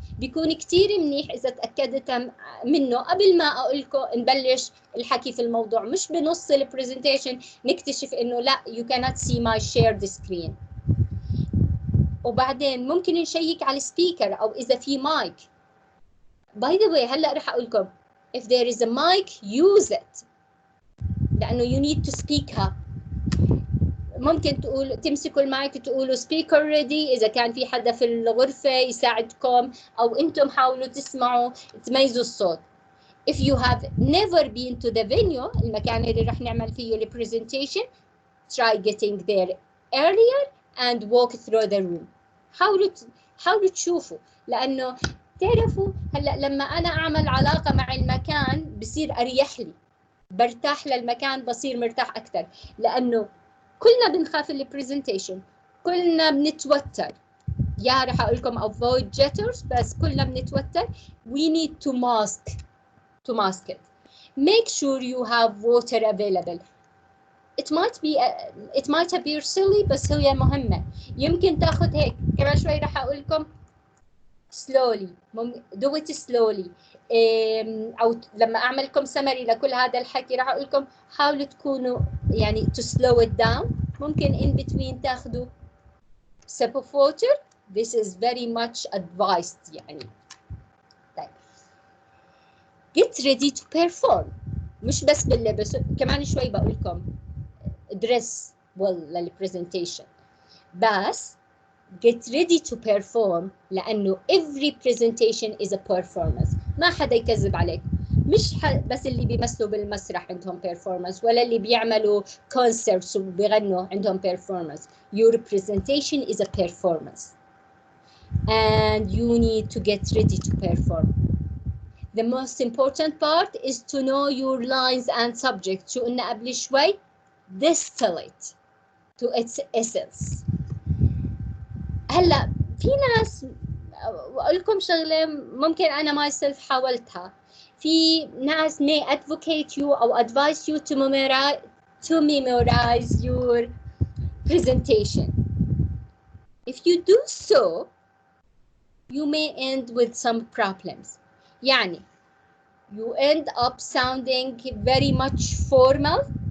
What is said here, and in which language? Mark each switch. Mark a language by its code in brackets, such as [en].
[ar] بيكون كتير منيح إذا تأكدت منه قبل ما أقول لكم نبلش الحكي في الموضوع، مش بنص البرزنتيشن نكتشف إنه لا [en] you cannot see my shared screen. [ar] وبعدين ممكن نشيك على السبيكر أو إذا في مايك. [en] by the way [ar] هلأ رح أقول لكم [en] if there is a mic use it، [ar] لأنه [en] you need to speak up. [ar] ممكن تمسكوا المايك تقولوا speaker ready، إذا كان في حدا في الغرفة يساعدكم، أو أنتم حاولوا تسمعوا تميزوا الصوت. [en] If you have never been to the venue، [ar] المكان اللي رح نعمل فيه [en] presentation، try getting there earlier and walk through the room. [ar] حاولوا تشوفوا، لأنه تعرفوا هلا لما انا اعمل علاقه مع المكان بصير اريح لي، برتاح للمكان، بصير مرتاح اكثر، لانه كلنا بنخاف البرزنتيشن، كلنا بنتوتر. يا رح اقول لكم [en] avoid jitters، [ar] بس كلنا بنتوتر. [en] we need to mask it. Make sure you have water available. it might appear silly، [ar] بس هي مهمة. يمكن تاخذ هيك كمان شوي، رح اقول لكم [en] slowly، do it slowly. [ar] او لما اعمل لكم summary لكل هذا الحكي رح اقول لكم حاولوا تكونوا يعني [en] to slow it down. [ar] ممكن [en] in between [ar] تاخذوا [en] sip of water. This is very much advised يعني. طيب get ready to perform، [ar] مش بس باللبس، كمان شوي بقول لكم [en] dress well للpresentation، بس get ready to perform، لأنه every presentation is a performance. [ar] ما حدا يكذب عليك، مش بس اللي بيمثلوا بالمسرح عندهم performance، ولا اللي بيعملوا concerts وبيغنوا عندهم performance. [en] Your presentation is a performance and you need to get ready to perform. The most important part is to know your lines and subject. [ar] شو قلنا قبل شوي؟ [en] distill it to its essence. [ar] هلا في ناس، اقول لكم شغله ممكن انا myself حاولتها. في ناس [en] may advocate you or advise you to memorize your presentation. If you do so, you may end with some problems. يعني you end up sounding very much formal.